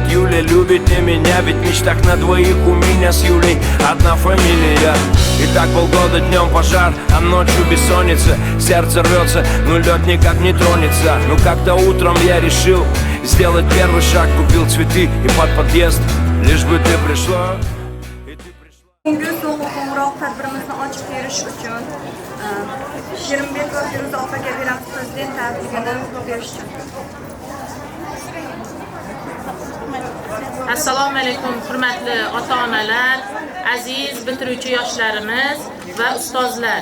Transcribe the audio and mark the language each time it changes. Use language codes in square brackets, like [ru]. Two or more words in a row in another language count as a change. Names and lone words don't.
[ru] Юля любит не меня, ведь в мечтах на двоих у меня с Юлей одна фамилия. И так полгода днем пожар, а ночью бессонница. Сердце рвется, но лед никак не тронется. Но как-то утром я решил сделать первый шаг, купил цветы и под подъезд, лишь бы ты пришла. [uz] Bugun so'nggi qo'ng'iroq tadbirimizni ochib berish uchun Sherimbekov Feruza opaga beramiz prezident tabrigini berish uchun. Assalomu alaykum hurmatli ota-onalar, aziz bitiruvchi yoshlarimiz va ustozlar.